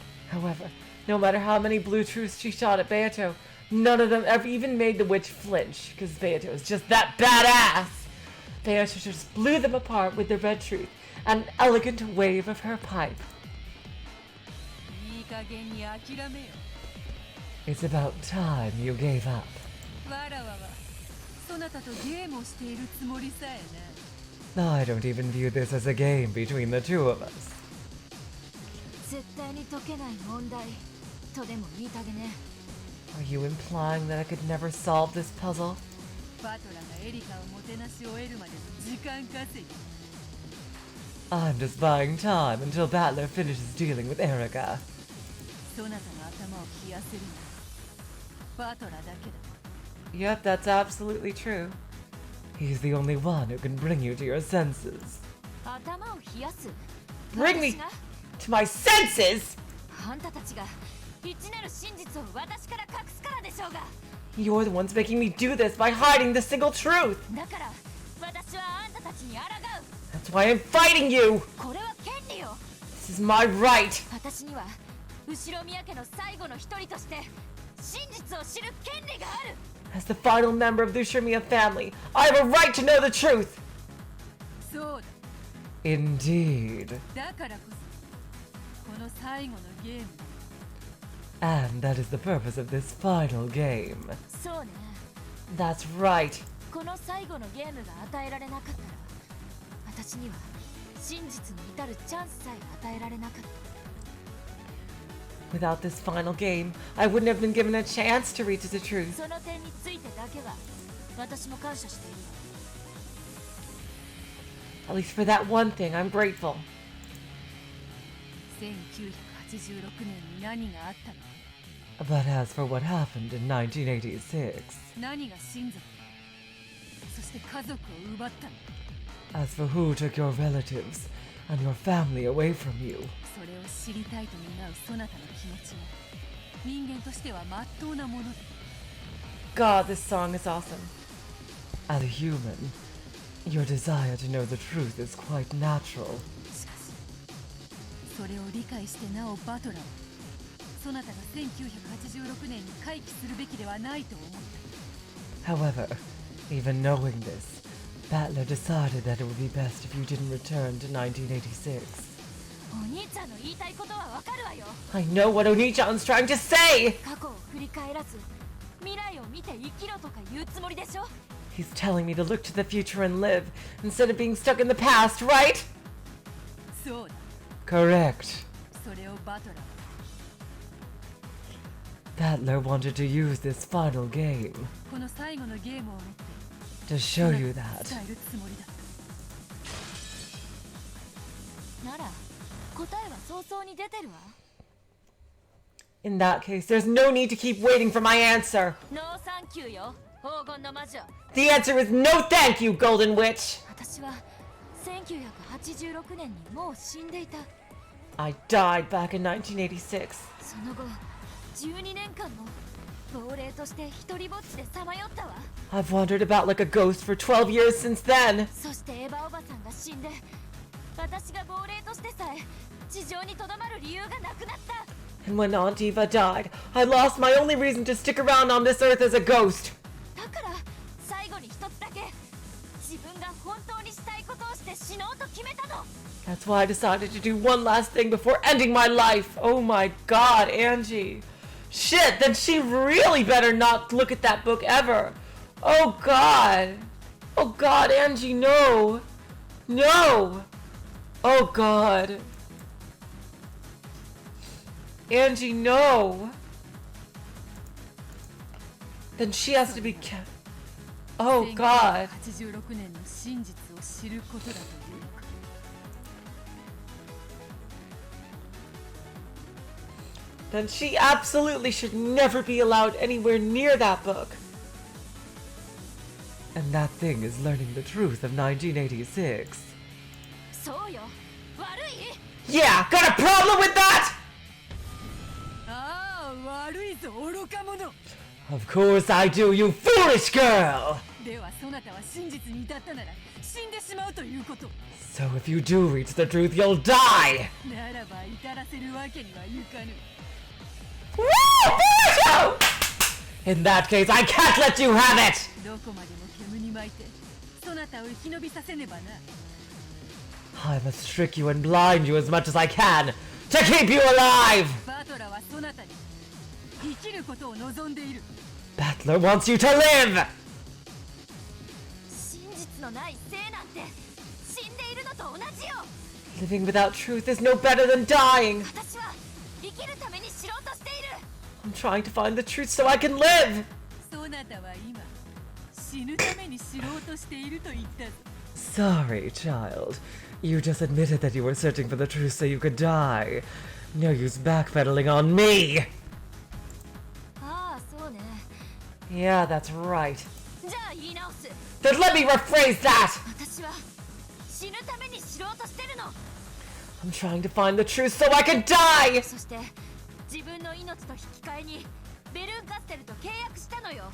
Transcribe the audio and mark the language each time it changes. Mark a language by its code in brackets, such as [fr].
[en] However, no matter how many blue truths she shot at Beato, none of them ever even made the witch flinch, because Beato is just that badass. Beato just blew them apart with the red truth and an elegant wave of her pipe. [ja] いい加減に諦めよ。 [en] It's about time you gave up. [ja] わらわはそなたとゲームをしているつもりさえな。 [en] I don't even view this as a game between the two of us. [ja] 絶対に解けない問題とでも言いたげね。 [en] Are you implying that I could never solve this puzzle? [ja] バトラがエリカをもてなし終えるまでの時間稼ぎ。 [en] I'm just buying time until Battler finishes dealing with Erika. [ja] そなたの頭を冷やせるのはバトラだけだ。 [en] Yep, that's absolutely true. He's the only one who can bring you to your senses. [ja] 頭を冷やす。 [en] Bring me [ja] 私が [en] to my senses! [ja] あんたたちが一なる真実を私から隠すからでしょうが。 [en] You're the ones making me do this by hiding the single truth! [ja] だから私はあんたたちに抗う。 [en] That's why I'm fighting you! [ja] これは権利よ。 [en] This is my right! [ja] 私には後ろ宮家の最後の一人として真実を知る権利がある。 [en] As the final member of the Ushirmiya family, I have a right to know the truth! [ja] そうだ。 [en] Indeed. [ja] だからこの最後のゲーム。 [en] And that is the purpose of this final game. [ja] そうね。 [en] That's right. [ja] この最後のゲームが与えられなかったら、私には真実に至るチャンスさえ与えられなかった。 [en] Without this final game, I wouldn't have been given a chance to reach the truth. [ja] その点についてだけは私も感謝しているわ。 [en] At least for that one thing, I'm grateful. [ja] 1986年に何があったの？ [en] But as for what happened in 1986, [ja] 何が親族、そして家族を奪ったの？ [en] as for who took your relatives and your family away from you, [ja] それを知りたいと願うそなたの気持ちは人間としては真っ当なものだ。 [en] God, this song is awesome. As a human, your desire to know the truth is quite natural. [ja] しかしそれを理解してなおバトラーはそなたが1986年に回帰するべきではないと思った。 [en] However, even knowing this, Battler decided that it would be best if you didn't return to 1986. [ja] お兄ちゃんの言いたいことはわかるわよ。 [en] I know what Oni-chan's trying to say! [ja] 過去を振り返らず未来を見て生きろとか言うつもりでしょ。 [en] He's telling me to look to the future and live, instead of being stuck in the past, right? [ja] そうだ。 [en] Correct. [ja] それをバトラーは [en] Battler wanted to use this final game [ja] この最後のゲームをもって [en] to show you that. [ja] 伝えるつもりだった。なら答えは早々に出てるわ。 [en] In that case, there's no need to keep waiting for my answer. [ja] ノーサンキューよ、黄金の魔女。 [en] The answer is no thank you, Golden Witch! [ja] 私は1986年にもう死んでいた。 [en] I died back in 1986. [ja] その後12年間も亡霊として一人ぼっちでさまよったわ。 [en] I've wandered about like a ghost for 12 years since then. [ja] そしてエヴァおばさんが死んで、私が亡霊としてさえ地上にとどまる理由がなくなった。 [en] And when Aunt Eva died, I lost my only reason to stick around on this earth as a ghost. [ja] だから最後に一つだけ自分が本当にしたいことをして死のうと決めたの。 [en] That's why I decided to do one last thing before ending my life. Oh my god, Angie. Shit, then she really better not look at that book ever. Oh god. Oh god, Angie, no. No. Oh god. Angie, no. Then she has to be kept. Oh god. [ja] 1986年の真実を知ることだというのか。 [en] Then she absolutely should never be allowed anywhere near that book. And that thing is learning the truth of 1986. [ja] そうよ、悪い。 [en] Yeah, got a problem with that? [ja] ああ、悪いぞ、愚か者。 [en] Of course I do, you foolish girl! [ja] ではそなたは真実に至ったなら死んでしまうということ。 [en] So if you do reach the truth, you'll die! [ja] ならば至らせるわけにはいかぬ。 [en] Woo! In that case, I can't let you have it! [ja] どこまでも煙に巻いてそなたを生き延びさせねばな。 [en] I must trick you and blind you as much as I can to keep you alive! [ja] バトラはそなたに生きることを望んでいる。 [en] Battler wants you to live! [ja] 真実のない生なんて死んでいるのと同じよ。 [en] Living without truth is no better than dying! [ja] 私は生きるために知ろうとしている。 [en] I'm trying to find the truth so I can live! [ja] そなたは今死ぬために知ろうとしていると言ったぞ。 [en] Sorry, child. You just admitted that you were searching for the truth so you could die. No use backpedaling on me! [ja] ああ、そうね。 [en] Yeah, that's right. [ja] じゃあ言い直す。 [en] Then let me rephrase that! [ja] 私は死ぬために知ろうとしてるの。 [en] I'm trying to find the truth so I can die! [ja] そして自分の命と引き換えにベルンカステルと契約したのよ。